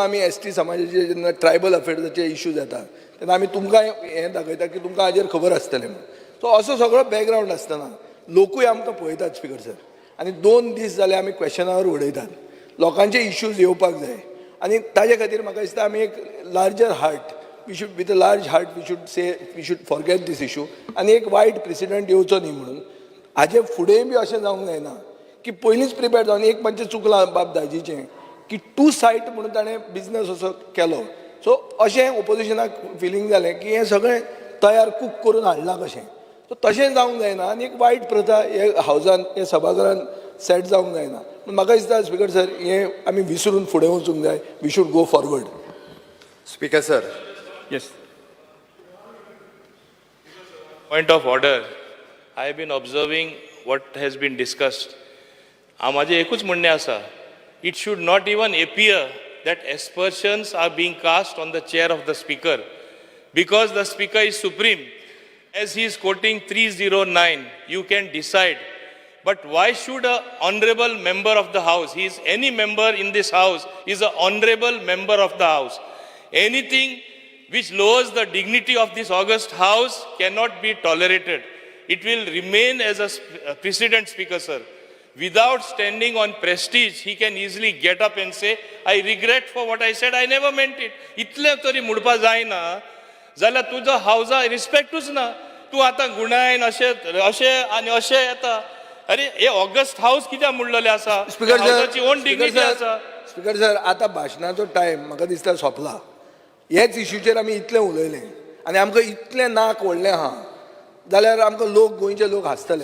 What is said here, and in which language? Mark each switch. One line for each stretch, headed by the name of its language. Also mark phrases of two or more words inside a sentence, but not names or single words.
Konkani: आमी एसटी समाजाचे जेन्ना ट्रायबल अफेर्साचे इश्यूज येता तेन्ना आमी तुमकां हें दाखयता की तुमकां हाजेर खबर आसतलें म्हणून सो असो सगळो बॅकग्रावंड आसतना लोकूय आमकां पळयतात
English: Speaker sir
Konkani: आनी 2 दीस जाले आमी क्वेश्चनावर उडयतात लोकांचे इश्यूज येवपाक जाय आनी ताजे खातीर म्हाका दिसता आमी एक
English: larger heart we should with a large heart we should forget
Konkani: दीस इशू आनी एक वायट प्रेसिडेंट येवचो न्ही म्हणून हाजे फुडेंय बी अशें जावंक जायना की पयलींच प्रिपेर जावन एक म्हणजे चुकलां बाब दाजीचें की टू सायट म्हणून ताणें बिजनस असो केलो सो अशें ओपोजिशनाक फिलींग जालें की हें सगळें तयार कूक करून हाडलां कशें सो तशें जावंक जायना आनी एक वायट प्रथा हे हावजान हे सभाघरान सेट जावंक जायना पूण म्हाका दिसता
English: Speaker sir
Konkani: हें आमी विसरून फुडें वचूंक जाय
English: we should go forward Speaker sir येस Point of order. I have been observing what has been discussed.
Konkani: माझे एकूच म्हणणें आसा
English: it should not even appear that aspersions are being cast on the chair of the speaker because the speaker is supreme. As he is quoting 309, you can decide. But why should a honorable member of the house, he is any member in this house, is an honorable member of the house. Anything which lowers the dignity of this august house cannot be tolerated. It will remain as a precedent, Speaker, sir. Without standing on prestige, he can easily get up and say, I regret for what I said, I never meant it.
Konkani: इतले तरी मुडपा जायना जाल्यार तुजो हावजा रिस्पेक्टूच ना तूं आतां गुणायन अशें आनी अशें येता अरे हे
English: august house
Konkani: कित्याक म्हणलेले आसा स्पीकर हावजाची
English: own dignity
Konkani: आसा
English: Speaker sir
Konkani: आतां भाशणाचो टायम म्हाका दिसता सोंपला हेच इश्यूचेर आमी इतलें उलयलें आनी आमकां इतलें नाक व्हडलें आहा जाल्यार आमकां गोंयचे लोक हांसतले